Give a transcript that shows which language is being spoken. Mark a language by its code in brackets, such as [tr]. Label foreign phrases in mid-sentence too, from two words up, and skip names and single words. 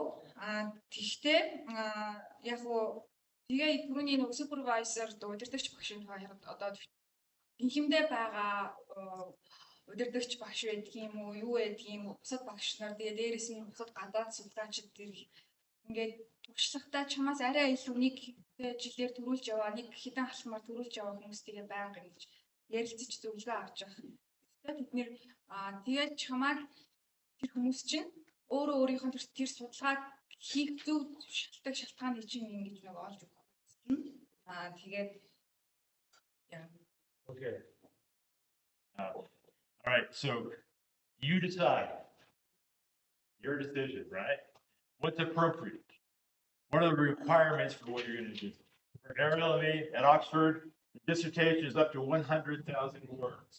[mn] Тэгтээ яг тэгээ түрүүний нэг супервайзер удирдагч багшийн тухай одоо инхэмдээ байгаа удирдагч багш байдаг юм уу, юу байдаг юм, бусад багш нар тэгээ дээрээс нь бусад гадаад судлаачид тэр ингээд туршлагатай чамаас арай илүү нэг жилээр төрүүлж яваа, нэг хэдэн алхмаар төрүүлж яваа хүмүүстэйгээ байнга ингэж ярилцаж зөвлөгөө авч явах. Тэд нэр тэгээд чамайг тэр хүмүүс чинь өөрөө өөрийнхөө тэр судалгааг хийх зөв шалтгааны чинь ингэж нэг олж өгөх. Тэгээд yeah. [en] Okay. All right, so you decide. Your decision, right? What's appropriate? What are the requirements for what you're going to do? For Ariel and me at Oxford, the dissertation is up to 100,000 words.